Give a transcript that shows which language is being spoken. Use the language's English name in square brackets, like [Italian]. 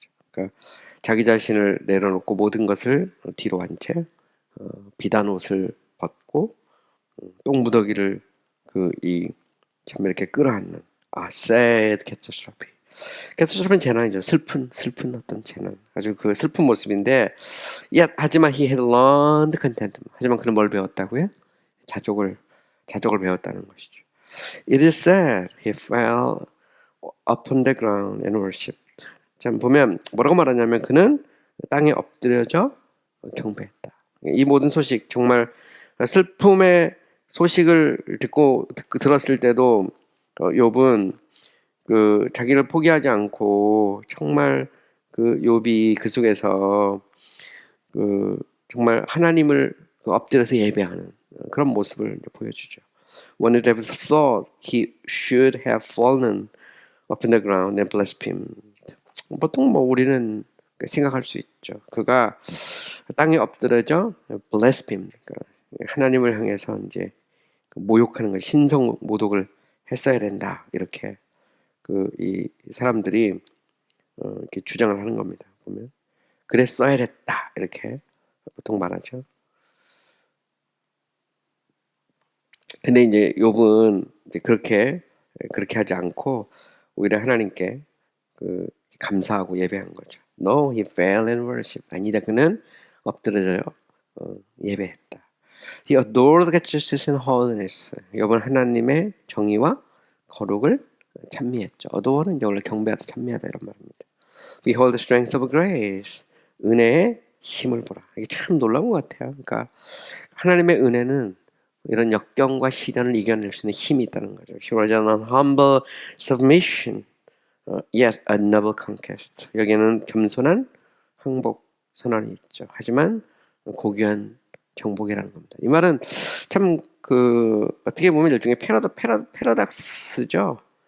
[Korean] 그러니까 자기 자신을 내려놓고 모든 것을 뒤로 한 채 비단 옷을 벗고 똥 무더기를 참 이렇게 끌어안는 sad catastrophe. catastrophe는 재난이죠. 슬픈 어떤 재난. 아주 그 슬픈 모습인데 하지만 he had learned contentment. 하지만 그는 뭘 배웠다고요? 자족을 배웠다는 것이죠. [English] It is said he fell upon the ground and worshipped. [Korean] 자, 보면 뭐라고 말하냐면 그는 땅에 엎드려져 경배했다. 이 모든 소식 정말 슬픔의 소식을 들었을 때도 욥은 그 자기를 포기하지 않고 정말 그 욥이 그 속에서 그 정말 하나님을 엎드려서 예배하는 그런 모습을 보여주죠. [English] One would have thought he should have fallen upon the ground and blasphemed. [Korean] 보통 뭐 우리는 생각할 수 있죠. 그가 땅에 엎드려져 blaspheme, 그러니까 하나님을 향해서 이제 모욕하는 걸 신성 모독을 했어야 된다 이렇게 이 사람들이 이렇게 주장을 하는 겁니다. 보면 그랬어야 됐다 이렇게 보통 말하죠. 근데 이제 욥은 이제 그렇게 하지 않고 오히려 하나님께 감사하고 예배한 거죠. [English] No, he fell and worship. [Korean] 아니다, 그는 엎드려져 예배했다. [English] He adored the justice and holiness. [Korean] 욥은 하나님의 정의와 거룩을 찬미했죠. adore는 이제 원래 경배하다, 찬미하다 이런 말입니다. [English] Behold the strength of grace. 은혜의 힘을 보라. [Korean] 이게 참 놀라운 것 같아요. 그러니까 하나님의 은혜는 이런 역경과 시련을 이겨낼 수 있는 힘이 있다는 거죠. [English] He was an humble submission, yet a noble conquest. [Korean] 여기에는 겸손한 항복 선언이 있죠. 하지만 고귀한 정복이라는 겁니다. 이 말은 참 어떻게 보면 일종의 패러닥스죠.